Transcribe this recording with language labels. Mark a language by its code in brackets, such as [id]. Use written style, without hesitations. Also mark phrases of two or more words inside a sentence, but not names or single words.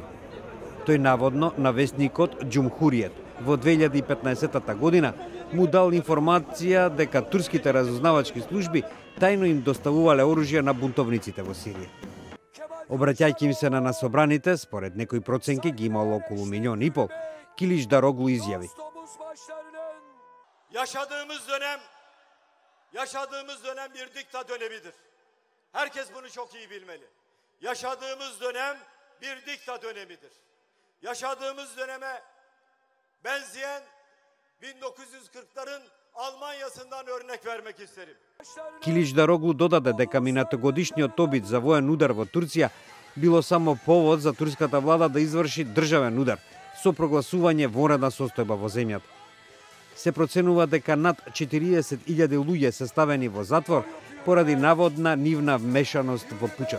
[mk] Тој наводно на весникот Џумхуриет во 2015 година му дал информација дека турските разузнавачки служби тајно им доставувале оружје на бунтовниците во Сирија. Обраќајќи им се на насобраните, според некои проценки ги имало околу 1,5 милиона, Киличдароглу изјави: [tr] Yaşadığımız dönem bir dikta dönemidir. Herkes bunu çok iyi bilmeli. Yaşadığımız dönem bir dikta dönemidir. Yaşadığımız döneme benzeyen 1940'ların Almanya'sından örnek vermek isterim. [mk] Киличдароглу додаде дека минатогодишниот обид за воен удар во Турција било само повод за турската влада да изврши државен удар со прогласување вонредна состојба во земјата. Се проценува дека над 40.000 луѓе се ставени во затвор поради наводна нивна вмешаност во пучот.